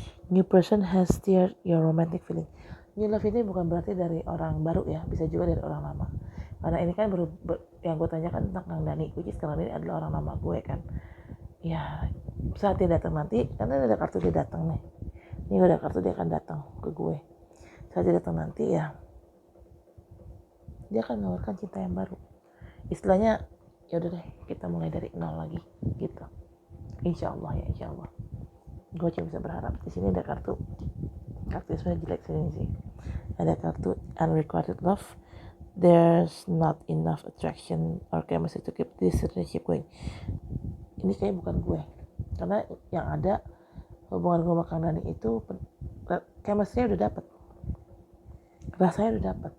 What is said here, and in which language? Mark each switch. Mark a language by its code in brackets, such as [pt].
[en] New person has stirred your romantic feeling. [id] New love ini bukan berarti dari orang baru ya, bisa juga dari orang lama. Karena ini kan yang gue tanyakan tentang Kang Dani, which is Kang Dani adalah orang lama gue kan. Ya, saat dia datang nanti, karena ada kartu dia datang nih. Ini ada kartu dia akan datang ke gue. Saat dia datang nanti ya, dia akan menawarkan cinta yang baru. Istilahnya, ya udah deh, kita mulai dari nol lagi, gitu. Insya Allah. Gue cuma bisa berharap. Di sini ada kartu sebenarnya jelek sih. Ada kartu Unrequited Love. [en] There's not enough attraction or chemistry to keep this relationship going. [id] Ini kayaknya bukan gue, karena yang ada hubungan gue sama Kang Dani itu chemistry-nya udah dapet, rasanya udah dapet.